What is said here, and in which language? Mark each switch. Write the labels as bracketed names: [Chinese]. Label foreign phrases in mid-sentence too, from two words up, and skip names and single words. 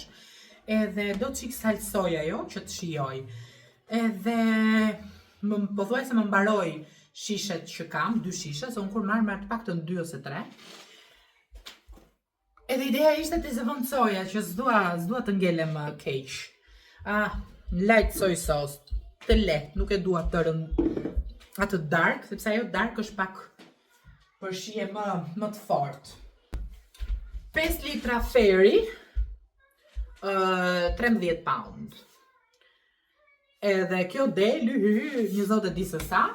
[Albanian] Edhe do qik saltë soja jo, që të shijoj. Edhe pothuajse më mbaroj shishet që kam, 2 shishe, se unë kur marr të paktën 2 ose 3. Edhe ideja ishte të zëvendësoja që s'dua të ngelem keq. [English] Light soy sauce, [Albanian] të lehtë, nuk e dua të atë dark, sepse ajo dark është pak për shije më të fortë. 5 litra Fairy, 13 pound. Edhe kjo del, një zotë e di se sa.